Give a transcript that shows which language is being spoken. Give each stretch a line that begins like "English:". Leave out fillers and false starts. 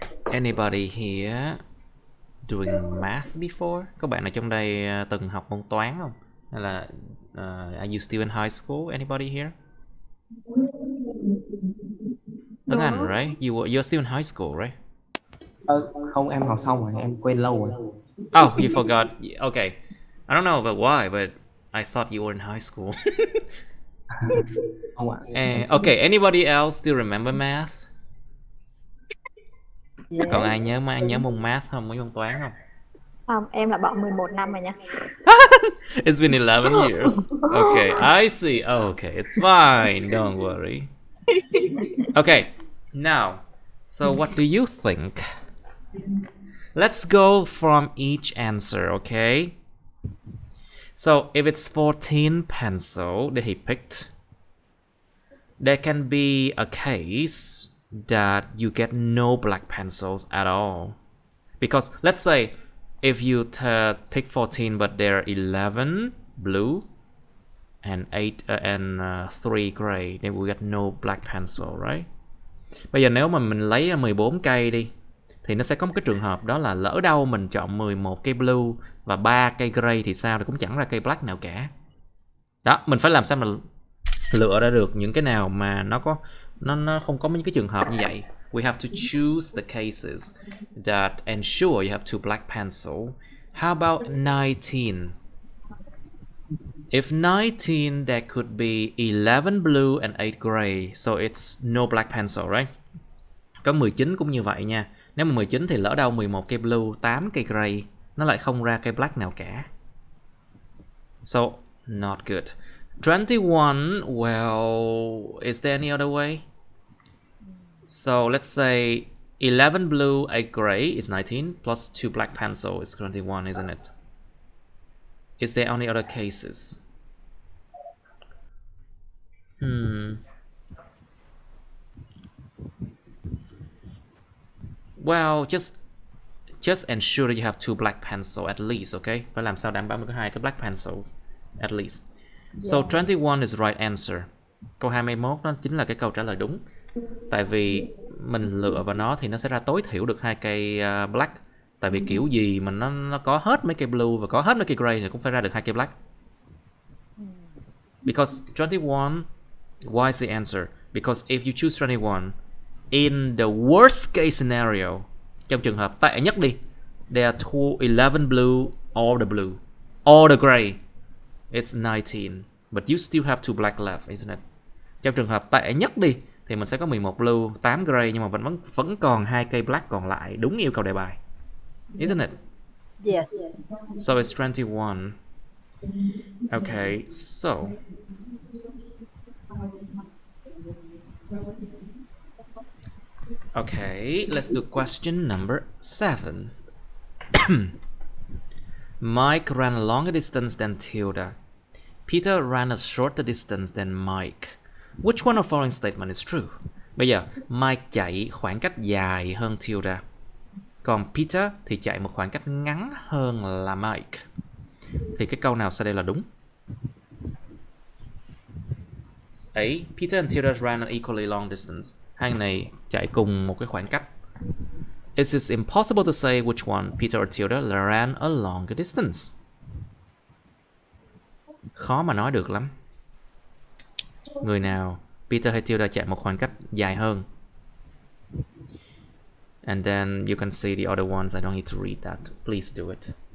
English: Anybody here doing math before?
Vietnamese: Có bạn nào trong đây từng học môn toán không? Hay là
English: are you still in high school? Anybody here? Tuấn Anh, right? You're still in high school, right?
Vietnamese: Không, em học xong rồi, em quên lâu rồi.
English: Oh, you forgot. Okay. I don't know about why, but I thought you were in high school.
Vietnamese: Không ạ.
English: Okay, anybody else still remember math? Yeah.
Vietnamese: Còn ai nhớ môn math không? Mấy môn toán không? Không, em là bọn 11 năm rồi nha.
English: It's been 11 years. Okay, I see. Okay, it's fine. Don't worry. Okay, now, so what do you think? Let's go from each answer, okay? So if it's 14 pencil that he picked, there can be a case that you get no black pencils at all. Because let's say if you pick 14 but there are 11 blue and 3 gray, then we get no black pencil, right?
Vietnamese: Bây giờ nếu mà mình lấy 14 cây đi thì nó sẽ có một cái trường hợp đó là lỡ đâu mình chọn 11 cây blue và 3 cây gray thì sao, thì cũng chẳng ra cây black nào cả. Đó, mình phải làm sao mà lựa ra được những cái nào mà nó không có những cái trường hợp như vậy.
English: We have to choose the cases that ensure you have 2 black pencil. How about 19? If 19, there could be 11 blue and 8 gray, so it's no black pencil, right?
Vietnamese: Có 19 cũng như vậy nha. Nếu mà 19 thì lỡ đâu 11 cây blue, 8 cây gray, nó lại không ra cây black nào cả.
English: So, not good. 21, well, is there any other way? So, let's say 11 blue, 8 gray is 19, plus 2 black pencil is 21, isn't it? Is there any other cases? Well, just ensure that you have 2 black pencils at least, okay?
Vietnamese: Phải làm sao đảm bảo có 2 cái
English: black pencils at least. So 21 is the right answer.
Vietnamese: Câu 21 nó chính là cái câu trả lời đúng. Tại vì mình lựa vào nó thì nó sẽ ra tối thiểu được 2 cây black. Tại vì kiểu gì mà nó có hết mấy cây blue và có hết mấy cây gray thì cũng phải ra được 2 cây black.
English: Because 21, why is the answer? Because if you choose 21, in the worst case scenario,
Vietnamese: trong trường hợp tệ nhất đi,
English: there are 11 blue, all the blue, all the gray, it's 19, but you still have 2 black left, isn't it?
Vietnamese: Trong trường hợp tệ nhất đi thì mình sẽ có 11 blue, 8 gray nhưng mà vẫn còn 2 cây black còn lại, đúng yêu cầu đề bài,
English: isn't it? Yes. So it's 21. Okay, so okay, let's do question number 7. Mike ran a longer distance than Tilda. Peter ran a shorter distance than Mike. Which one of the following statement is true?
Vietnamese: Bây giờ, Mike chạy khoảng cách dài hơn Tilda. Còn Peter thì chạy một khoảng cách ngắn hơn là Mike. Thì cái câu nào sau đây là đúng? A.
English: Peter and Tilda ran an equally long distance.
Vietnamese: Hai người này chạy cùng một cái khoảng cách.
English: It is impossible to say which one, Peter or Tilda, ran a longer distance.
Vietnamese: Khó mà nói được lắm. Người nào, Peter hay Tilda chạy một khoảng cách dài hơn.
English: And then you can see the other ones. I don't need to read that. Please do it.